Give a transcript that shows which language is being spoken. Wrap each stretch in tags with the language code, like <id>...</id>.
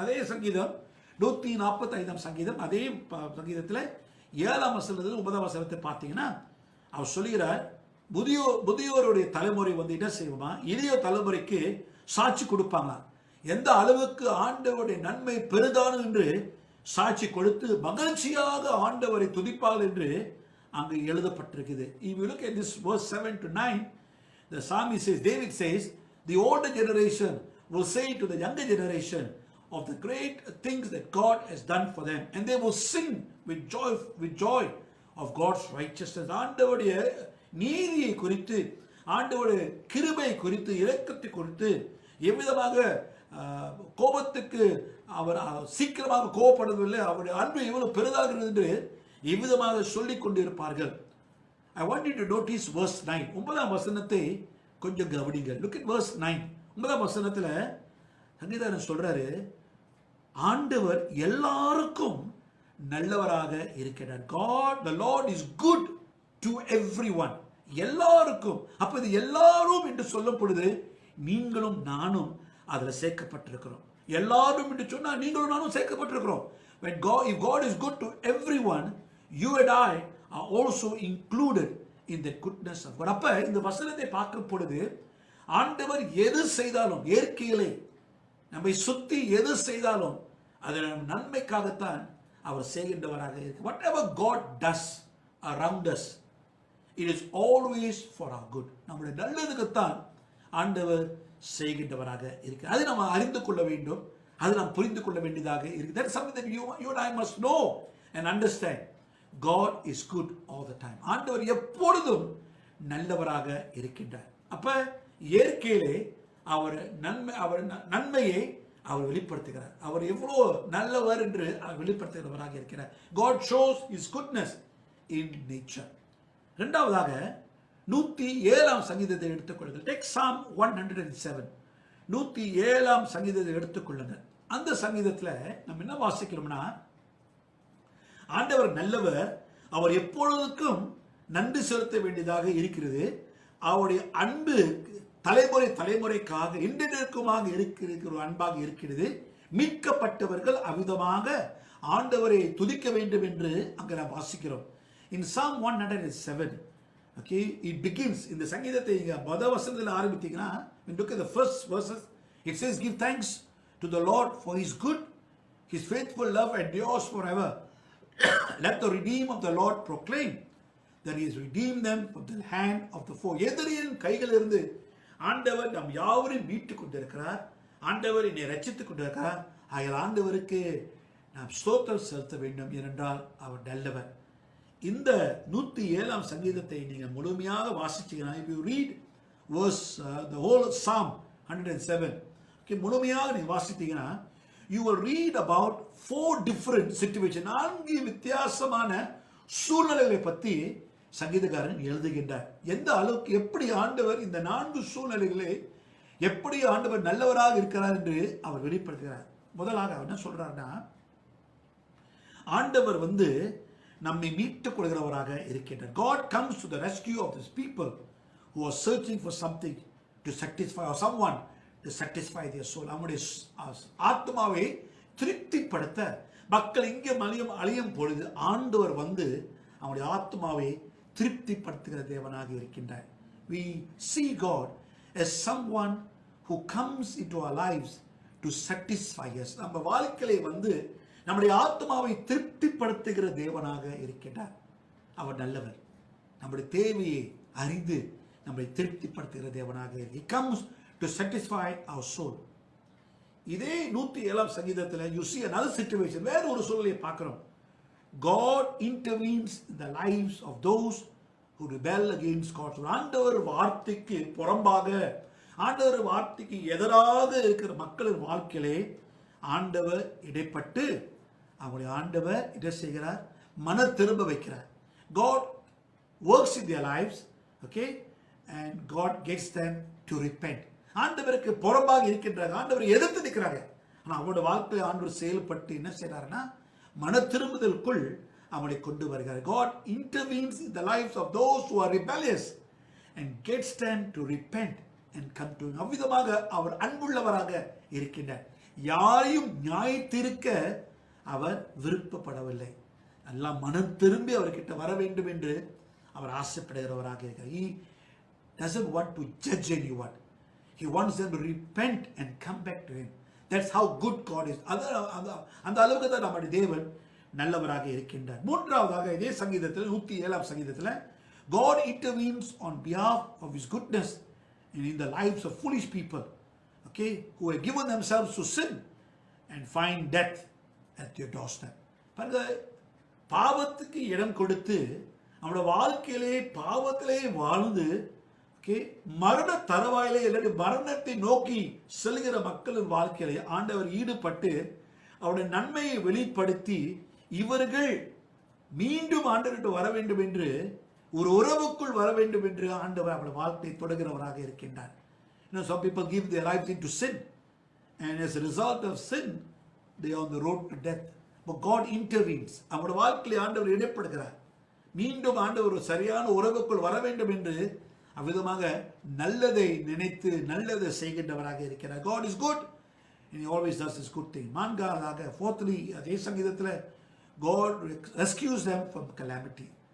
<ta>அதே சங்கீதம் 145ஆம் சங்கீதம், அதே சங்கீதத்தில் 7ஆம் வசனத்திலிருந்து 9ஆம் வசனத்தை பார்த்தீங்கன்னா அவர் சொல்லுகிறார், முதியோருடைய தலைமுறை என்ன செய்வோமா, இளைய தலைமுறைக்கு சாட்சி கொடுப்பாங்களா, எந்த அளவுக்கு ஆண்டவருடைய நன்மை பெரிதானு என்று சாட்சி கொடுத்து மகிழ்ச்சியாக ஆண்டவரை துதிப்பார்கள் என்று அங்கு எழுதப்பட்டிருக்குது.</ta> <en>If you look at this verse 7 to 9, the psalmist says, David says, the older generation will say to the younger generation of the great things that God has done for them, and they will sing with joy of God's righteousness.</en> <ta>ஆண்டவருடைய நீதியை குறித்து, ஆண்டவருடைய கிருபை குறித்து, இரக்கத்தை குறித்து, எவ்விதமாக கோபத்துக்கு அவர் சீக்கிரமாக கோபப்படுவதில்லை, அவருடைய அன்பு எவ்வளவு பெரிதாகிறது என்று இவ்விதமாக சொல்லிக் கொண்டிருப்பார்கள்.</ta> <en>I want you to notice verse 9.</en> <ta>9ஆம் வசனத்தை கொஞ்சம் கவனிங்கள்.</ta> <en>Look at verse 9.</en> <ta>9ஆம் வசனத்தில் சங்கீதக்காரன் சொல்றாரு, ஆண்டவர் எல்லாருக்கும் நல்லவராக இருக்கிறார்.</ta> <en>God, the Lord is good to everyone.</en> <ta>எல்லாருக்கும். அப்ப இது எல்லாரும் என்று சொல்லும் பொழுது நீங்களும் நானும் அதில் சேர்க்கப்பட்டிருக்கிறோம். எல்லாரும் என்று சொன்னா நீங்களும் நானும் சேர்க்கப்பட்டிருக்கிறோம்.</ta> <en>If God is good to everyone, you and I are also included in the goodness of God.</en> <ta>அப்ப இந்த வசனத்தை பார்க்கும் பொழுது ஆண்டவர் எது செய்தாலும், இயற்கையிலே நம்மை சுத்தி எது செய்தாலும் அது நன்மைக்காகத்தான் அவர் செய்கின்றவராக இருக்கு.</ta> <en>Whatever God does around us, it is always for our good.</en> <ta>நம்முடைய நல்லதுக்குத்தான் ஆண்டவர் செய்கின்றவராக இருக்கு. அதை நாம் அறிந்து கொள்ள வேண்டும், அதை நாம் புரிந்து கொள்ள வேண்டியதாக இருக்கு.</ta> <en>That is something that you and I must know and understand. God is good all the time.</en> <ta>ஆண்டவர் எப்பொழுதும் நல்லவராக இருக்கின்றார். அப்ப இயற்கையிலே அவர் நன்மையை அவர் வெளிப்படுத்துகிறார். அவர் எவ்வளவு நல்லவர் என்று அவர் வெளிப்படுத்துகிறவராக இருக்கிறார்.</ta> <en>God shows his goodness in nature.</en> <ta>இரண்டாவதாக 107ஆம் சங்கீதத்தை எடுத்துக்கொள்ளுங்கள்.</ta> <en>Take Psalm 107.</en> <ta>107ஆம் சங்கீதத்தை எடுத்துக்கொள்ளுங்கள். அந்த சங்கீதத்தில் நம்ம என்ன வாசிக்கிறோம்னா, ஆண்டவர் நல்லவர், அவர் எப்பொழுதுக்கும் நன்றி செலுத்த வேண்டியதாக இருக்கிறது. அவருடைய அன்பு தலைமுறைக்காக இன்றைக்குமாக இருக்கிற அன்பாக இருக்கிறது. மீட்கப்பட்டவர்கள் அவிதமாக ஆண்டவரை துதிக்க வேண்டும் என்று அங்கே நாம் வாசிக்கிறோம்.</ta> <en>In Psalm 107, okay, it begins,</en> <ta>இந்த சங்கீதத்தை முதல் வசனத்தில் ஆரம்பித்தீங்கன்னா,</ta> <en>when you look at the first verses, it says, give thanks to the Lord for his good, his faithful love endures forever. Let the redeemed of the Lord proclaim that he has redeemed them from the hand of the foe.</en> <ta>எதிரியின் கைகளிலிருந்து ஆண்டவர் நம் யாவரையும் மீட்டுக் கொண்டிருக்கிறார். ஆண்டவர் என்னை ரட்சித்துக் கொண்டிருக்கிறார். ஆகையால் ஆண்டவருக்கு நாம் ஸ்தோத்திரம் செலுத்த வேண்டும், ஏனென்றால் அவர் நல்லவர். இந்த 107ஆம் சங்கீதத்தை நீங்கள் முழுமையாக வாசிச்சீங்கன்னா,</ta> <en>if you read the whole Psalm 107, okay,</en> <ta>முழுமையாக நீங்கள் வாசித்தீங்கன்னா,</ta> <en>you will read about 4 different situations,</en> <ta>4 வித்தியாசமான சூழ்நிலைகளை பற்றி சங்கீதக்காரன் எழுதுகின்றார். எந்த அளவுக்கு, எப்படி ஆண்டவர் இந்த 4 சூழ்நிலைகளை எப்படி ஆண்டவர் நல்லவராக இருக்கிறார் என்று அவர் வெளிப்படுத்துகிறார். முதலாக அவர் என்ன சொல்றாருன்னா, ஆண்டவர் நம்மை மீட்டுக் கொள்கிறவராக இருக்கின்றார்.</ta> <en>God comes to the rescue of his people who are searching for something to satisfy, or someone to satisfy their soul.</en> <ta>அவருடைய ஆத்மாவை திருப்திப்படுத்த மக்கள் இங்கே அழியும் பொழுது ஆண்டவர் அவருடைய ஆத்மாவை திருப்திப்படுத்துகிற தேவனாக இருக்கின்றார்.</ta> <en>We see God as someone who comes into our lives to satisfy us.</en> <ta>நம்ம வாழ்க்கையிலே நம்முடைய ஆத்மாவை திருப்திப்படுத்துகிற தேவனாக இருக்கின்றார். அவர் நல்லவர். நம்முடைய தேவையை அறிந்து நம்மை திருப்திப்படுத்துகிற தேவனாக இருக்கு.</ta> <en>He comes to satisfy our soul.</en> <ta>இதே 107ஆம் சங்கீதத்தில்</ta> <en>you see another situation,</en> <ta>வேற ஒரு சூழ்நிலையை பார்க்கிறோம்.</ta> <en>God intervenes in the lives of those who rebel against God.</en> <ta>ஆண்டவர் வார்த்தைக்கு புறம்பாக, ஆண்டவர் வார்த்தைக்கு எதிராக இருக்கிற மக்களின் வாழ்க்கையிலே ஆண்டவர் இடைப்பட்டு அவருடைய ஆண்டவர் இதை செய்கிறார், மன திரும்ப வைக்கிறார்.</ta> <en>God works in their lives, okay, and God gets them to repent.</en> <ta>ஆண்டவருக்கு புறம்பாக இருக்கின்றாங்க, ஆண்டவரை எதிர்த்து நிற்கிறாங்க. ஆனால் அவனோட வாழ்க்கையில் ஆண்டவர் செயல்பட்டு என்ன செய்யறாருன்னா மன திரும்புதலுக்குள் அவனை கொண்டு வருகிறார்.</ta> <en>God intervenes in the lives of those who are rebellious and gets them to repent and come to him.</en> <ta>அவ்விதமாக அவர் அன்புள்ளவராக இருக்கின்றார். யாரையும் நியாயத்திருக்க அவர் விருப்பப்படவில்லை. எல்லாம் மனம் திரும்பி அவர்கிட்ட வர வேண்டும் என்று அவர் ஆசைப்படுகிறவராக இருக்கிறார்.</ta> <en>He doesn't want to judge anyone. He wants them to repent and come back to him. That's how good God is.</en> <ta>அந்த அளவுக்கு தான் நம்முடைய தேவன் நல்லவராக இருக்கின்றார். மூன்றாவதாக இதே சங்கீதத்தில் 107ஆம் சங்கீதத்தில்</ta> <en>God intervenes on behalf of his goodness in the lives of foolish people, okay, who have given themselves to sin and find death at your doorstep.</en> <ta>பாருங்க, பாவத்துக்கு இடம் கொடுத்து நம்முடைய வாழ்க்கையிலே பாவத்திலே வாழ்ந்து மரண தருவாயிலே இல்லாட்டி மரணத்தை நோக்கி செல்கிற மக்களின் வாழ்க்கையிலே ஆண்டவர் ஈடுபட்டு அவருடைய நன்மையை வெளிப்படுத்தி இவர்கள் மீண்டும் ஆண்டவர்கிட்ட வர வேண்டும் என்று ஒரு உறவுக்குள் வர வேண்டும் என்று ஆண்டவர் அவருடைய வாழ்க்கையை தொடர்கிறவராக இருக்கின்றார்.</ta> <en>Some people give their lives into sin and as a result of sin they are on the road to death. But God intervenes.</en> <ta>அவருடைய வாழ்க்கையிலே ஆண்டவர் இடைப்படுகிறார். மீண்டும் ஆண்டவர் ஒரு சரியான உறவுக்குள் வர வேண்டும் என்று அவ்விதமாக நல்லதை நினைத்து நல்லதை செய்கின்றவராக இருக்கிறார்.</ta> <en>God is good and he always does his good thing.</en> <ta>நான்காவதாக,</ta> <en>fourthly,</en> <ta>அதே சங்கீதத்தில்</ta> <en>God rescues them from calamity.</en>